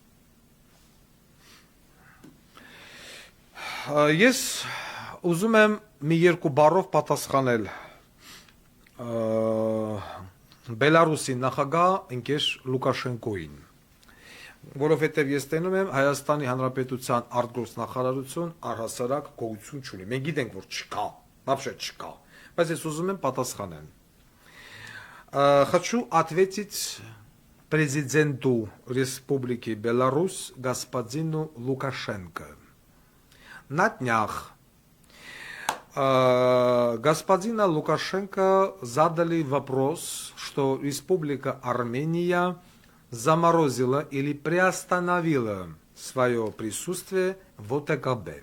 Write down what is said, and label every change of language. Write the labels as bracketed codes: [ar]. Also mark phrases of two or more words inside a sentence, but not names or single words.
[hy] Ես ուզում եմ մի երկու բառով պատասխանել Բելարուսի նախագահ ընկեր Լուկաշենկոին, որովհետև ես տենում եմ Հայաստանի Հանրապետության արտգործնախարարություն առհասարակ գոյություն չունի։ Մենք գիտենք, որ չկա, вообще չկա, բայց ես ուզում եմ պատասխանեմ։ [ru] Хочу ответить президенту Республики Беларусь господину Лукашенко. На днях господина Лукашенко задали вопрос, что Республика Армения заморозила или приостановила свое присутствие в ОТКБ.